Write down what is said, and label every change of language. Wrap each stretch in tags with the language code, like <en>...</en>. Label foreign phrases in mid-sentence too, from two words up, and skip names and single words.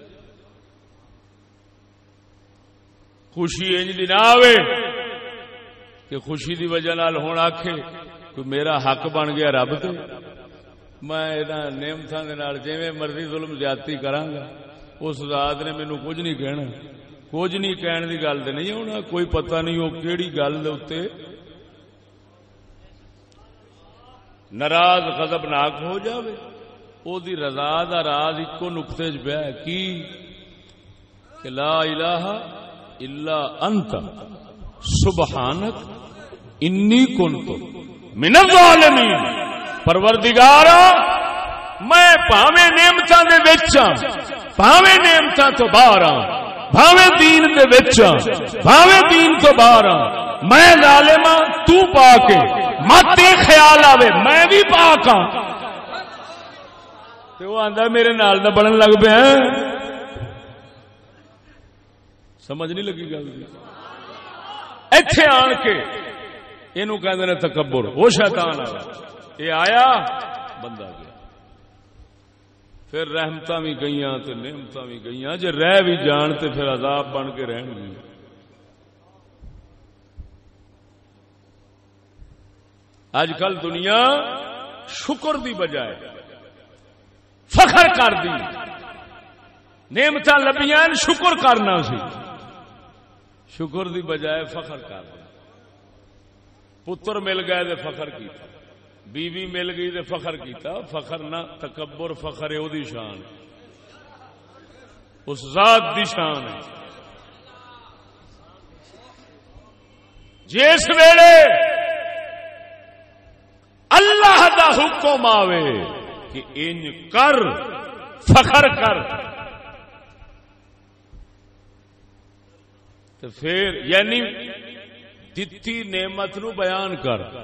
<pa>خوشی انج دی نہ آوے کہ خوشی دی وجہ نال ہن آکھے کہ میرا حق بن گیا رب تے، میں انہاں نعمتاں دے نال جویں مرضی ظلم زیادتی کراں گا، اس ذات نے مینوں کچھ نہیں کہنا. کچھ نہیں کہنے دی گل تے نہیں ہونا. کوئی پتہ نہیں وہ کیڑی گل دے اوتے ناراض غضبناک ہو جاوے. او دی رضا دا راز اکو نقطے وچ پیا ہے کی کہ</pa> <ar>لا الہ الا انت سبحانک انی کنت من الظالمین.</ar> <pa>پروردگارا میں پاویں نعمتاں دے وچ ہاں، پاویں نعمتاں تو باہر ہاں، بھاویں دین دے وچ ہاں، بھاویں دین تو باہر ہاں، میں ظالم ہاں تو پاک ہے. مت خیال آوے میں بھی پاک ہاں. تے وہ آندا میرے نال دا بنن لگ پیا. سمجھ نہیں لگی گل؟ ایتھے آن کے اینو کہندے نے تکبر. وہ شیطان آیا، یہ آیا بندہ گیا. پھر رحمتاں بھی گئیاں تے نعمتاں بھی گئیاں. جے رہ بھی جان تے پھر عذاب بن کے رہن گے. اج کل دنیا شکر دی بجائے فخر کر دی. نعمتاں لبیاں شکر کرنا سی، شکر دی بجائے فخر کر دی. پتر مل گئے تے فخر کیتا، بیوی مل گئی تے فخر کیتا. فخر نہ تکبر، فخر ہے او دی شان، اس ذات دی شان ہے جس ویلے اللہ دا حکم آوے کہ انج کر فخر کر تو پھر یعنی دتی نعمت نو بیان کر.</pa>